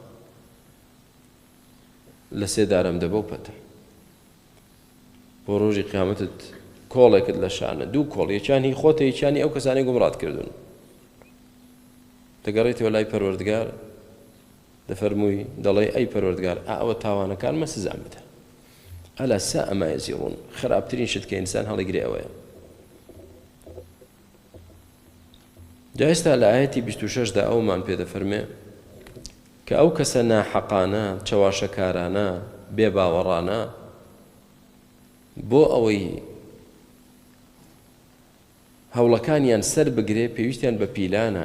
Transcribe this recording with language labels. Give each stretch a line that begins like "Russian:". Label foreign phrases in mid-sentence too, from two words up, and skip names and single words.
Central Kurdish: لە سێ دارم دەبە و پەتە بۆ ڕۆژی قیامەتت کۆڵێکت لە شانە دوو کۆڵ یەکیان هی خۆتە یەکیانی ئەو کەسانی گومڕات کردوون دەگەڕێتەوە لای پەروەردگار دەفەرمووی دەڵێ ئەی پەروەردگار ئەوە تاوانەکانمە سزام بدە
Arabic: ئەلا ساء ما يزرون
Central Kurdish: خراپترین شت کە ئینسان هەڵیگرێ ئەوەیە جا ئێستا لە ئاەتی 26 دا ئەومان پێ دەفەرمێ کە ئەو کەسە ناحەقانە چەواشەکارانە بێباوەڕانە بۆ ئەوەی هەوڵەکانیان سەر بگرێ پێویستیان بە پیلانە